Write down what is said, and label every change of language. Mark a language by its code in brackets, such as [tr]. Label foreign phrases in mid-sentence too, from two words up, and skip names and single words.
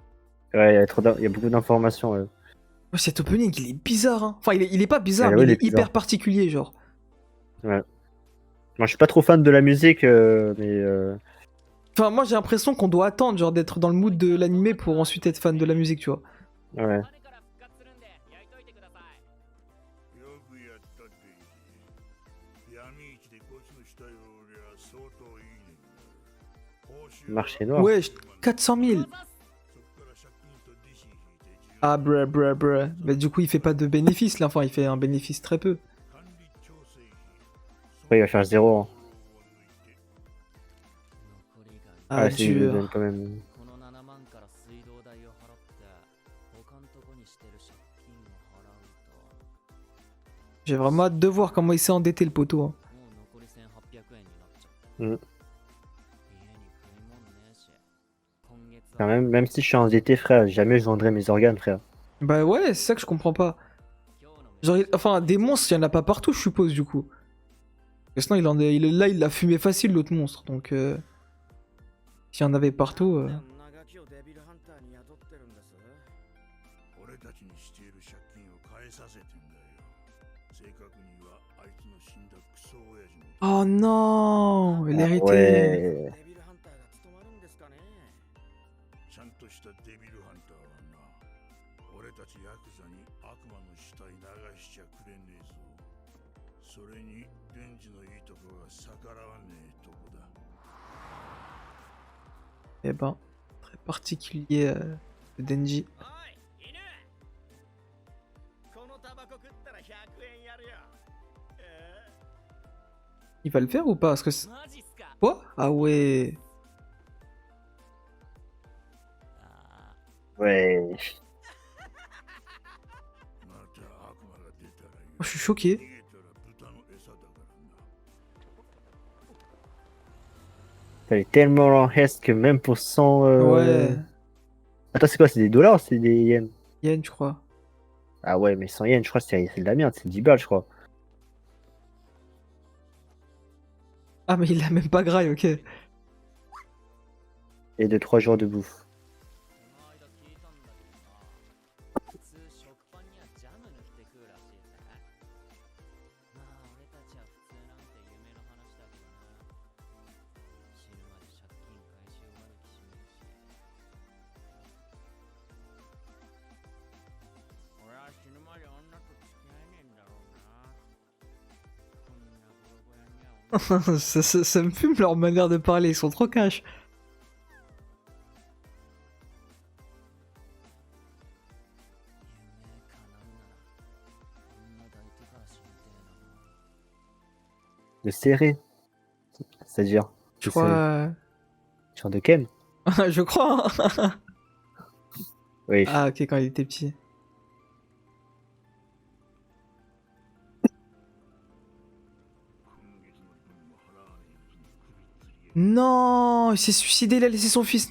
[fr] Ouais, il y a beaucoup d'informations. Ouais, cet opening, il est bizarre, hein. Enfin, il est pas bizarre, Ouais, mais ouais, il il est est hyper bizarre. particulier, genre. Ouais. Moi, je suis pas trop fan de la musique, mais Enfin, moi, j'ai l'impression qu'on doit attendre, genre, d'être dans le mood de l'animé pour ensuite être fan de la musique, tu vois. ouais. [ja] よくやったっていい。闇市でこいつの死体を売りゃ相当いいねんな。報酬は [fr] Marché noir. Ouais, 400 000. [ja] そっから借金と利子引いて10 Ah, bruh. [fr] Mais du coup, il fait pas de bénéfice, là. Enfin, il fait un bénéfice très peu. [ja] 管理調整費。 [fr] Après, il va faire 0. Hein. Ah, Ah, c'est, il lui dur. donne quand même. [ja] この7万から水道代を払って他のとこにしてる借金を払う [fr] J'ai vraiment hâte de voir comment il s'est endetté, le poteau, hein. [ja] ともう残り1800円になっちゃった、うん。家に食い物ねえし今月 [fr] Enfin, même si je suis endetté, frère, jamais je vendrai mes organes, frère. Bah ouais, c'est ça que je comprends pas. Genre, enfin, des monstres, il y en a pas partout, je suppose, du coup. Parce que sinon, là, il l'a fumé facile, l'autre monstre. Donc, s'il y en avait partout... [ja] 俺たちにしている借金を返させてんだよ。正確にはあいつの死んだクソ親父の [fr] Oh non, Ah, l'hérité. ouais. [ja] ちゃんとしたデビルハンターはな、俺たちヤクザに悪魔の死体流しちゃくれねえぞ。それにデンジのいいとこが逆らわねえとこだ。 [fr] Eh ben, très particulier, le Denji. Il va le faire ou pas? Parce que quoi? Ah ouais. Ouais. [ja] また悪魔が出たら [fr] Je suis choqué. [ja] 逃げたら豚の餌だからな。 [fr] Elle est tellement lente que même pour 100. Ouais. Attends, c'est quoi? C'est des dollars ou c'est des yens? Yen, je crois. Ah ouais, mais 100 yens, je crois que c'est de la merde, c'est 10 balles, je crois. Ah, mais il a même pas graille, ok. Et de 3 jours de bouffe. [ja] この間聞いたんだけどな、普通食パンにはジャム塗って食うらしいぜ。まあ俺たちは普通なんて夢の話だけどな、死ぬまで借金回収まできしめるし、俺は死ぬまで女と付き合えねえんだろうな。こんなボロボロには女 [fr] ça me fume leur manière de parler, ils sont trop cash. [ja] 夢叶うなら女抱いてから死にてえな。 [fr] De serrer. C'est-à-dire. Je c'est- crois. Genre de Ken? Je crois. Hein. Oui. Ah, ok, quand il était petit. Non, il s'est suicidé, il a laissé son fils.